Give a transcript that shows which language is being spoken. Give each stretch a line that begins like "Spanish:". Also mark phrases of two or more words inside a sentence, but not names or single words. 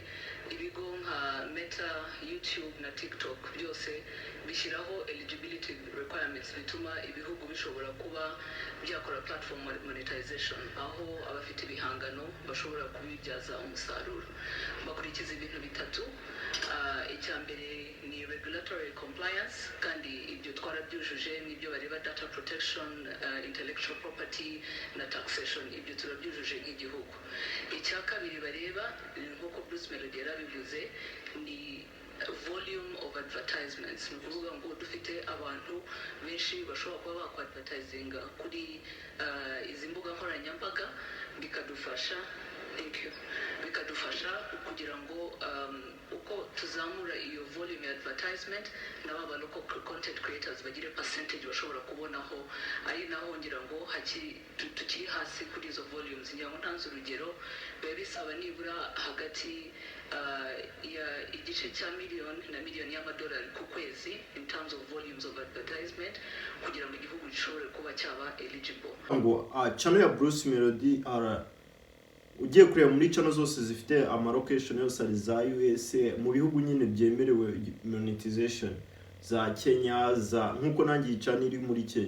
Kinyarwanda: Ibigo nka Meta, YouTube na TikTok byose bishyiraho
English: eligibility requirements
Kinyarwanda: bituma ibihugu bishobora kuba byakora
English: platform monetization,
Kinyarwanda: aho abafite ibihangano bashobora kubibyaza umusaruro. Bakurikiza ibintu bitatu. Icya mbere ni
English: regulatory compliance,
Kinyarwanda: kandi ibyo twarabyujuje, n'ibyo bareba
English: data protection, intellectual property
Kinyarwanda: na taxation, ibyo turabyujuje nk'igihugu. Icya kabiri bareba nk'uko Bruce Melody yarabivuze ni
English: volume of advertisements,
Kinyarwanda: ni ukuvuga ngo dufite abantu benshi bashobora kuba bakwadvertisinga kuri izi mbuga nkoranyambaga, bikadufasha kugira ngo uko tuzamura iyo volume ya advertisement n'aba
English: local content creators
Kinyarwanda: bagire percentage bashobora kubonaho, ari naho ngira ngo tukiri hasi kuri izo volumes. Ngira ngo ntanze urugero, biba bisaba nibura hagati ya igice cya miliyoni na miliyoni y'amadolari ku kwezi
English: in terms of volumes of advertisement
Kinyarwanda: kugira ngo igihugu gishobore kuba cyaba eligible. Ngo channel ya Bruce Melody ugiye kureba muri channel zose zifite ama location yose ari za USA mu bihugu nyine byemerewe monetization za Kenya za nkuko nanjye channel iri muri Kenya.